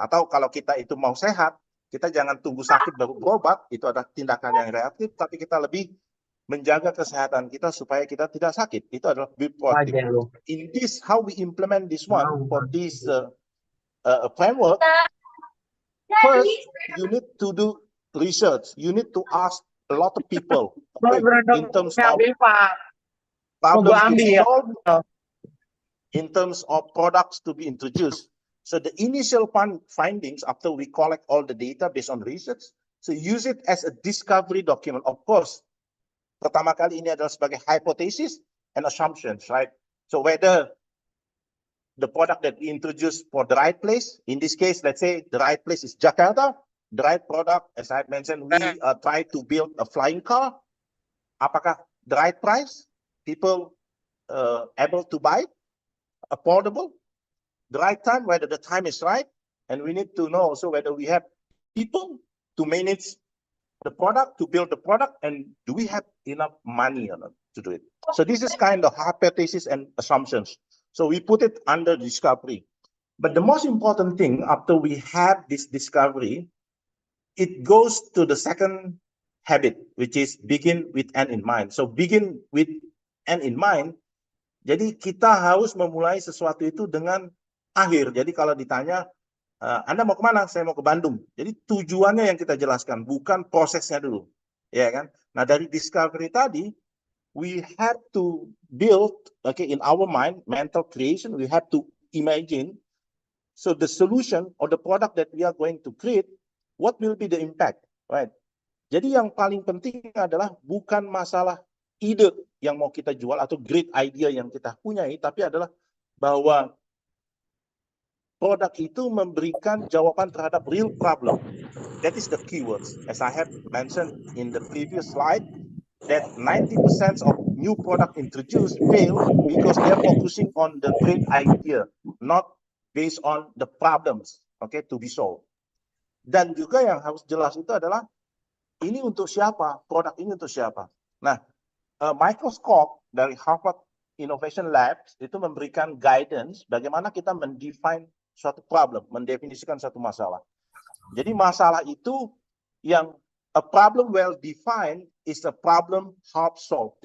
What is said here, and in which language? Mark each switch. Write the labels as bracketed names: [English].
[Indonesian] Atau kalau kita itu mau sehat, kita jangan tunggu sakit baru berobat, itu adalah tindakan yang reaktif, tapi kita lebih menjaga kesehatan kita supaya kita tidak sakit. Itu adalah [English] be proactive. In this, how we implement this one for this framework, first, you need to do research. You need to ask a lot of people in terms of problems to solve, in terms of products to be introduced. So the initial findings after we collect all the data based on research, so use it as a discovery document. Of course, [Indonesian] pertama kali ini adalah sebagai [English] hypothesis and assumptions, [Indonesian] right? [English] So whether the product that we introduce for the right place, in this case, let's say the right place is Jakarta, the right product, as I mentioned, we try to build a flying car. [Indonesian] Apakah [English] the right price? People able to buy, affordable, the right time, whether the time is right, and we need to know also whether we have people to manage the product, to build the product, and do we have enough money or not to do it? So this is kind of hypothesis and assumptions. So we put it under discovery. But the most important thing after we have this discovery, it goes to the second habit, which is begin with end in mind. So begin with end in mind [Indonesian] Jadi kita harus memulai sesuatu itu dengan akhir. Jadi kalau ditanya, Anda mau kemana? Saya mau ke Bandung. Jadi tujuannya yang kita jelaskan, bukan prosesnya dulu. Ya kan? Nah, dari discovery tadi, [English] we have to build, okay, in our mind, mental creation, we have to imagine, so the solution or the product that we are going to create, what will be the impact, right? [Indonesian] Jadi yang paling penting adalah bukan masalah ide yang mau kita jual atau [English] great idea [Indonesian] yang kita punyai, tapi adalah bahwa produk itu memberikan jawaban terhadap [English] real problem. That is the keywords. As I have mentioned in the previous slide, that 90% of new product introduced fail because they are focusing on the great idea, not based on the problems, okay, to be solved. [Indonesian] Dan juga yang harus jelas itu adalah ini untuk siapa, produk ini untuk siapa. Nah, Michael Scott dari Harvard Innovation Labs itu memberikan guidance bagaimana kita mendefine suatu problem, mendefinisikan suatu masalah. Jadi masalah itu yang [English] a problem well defined is a problem half solved.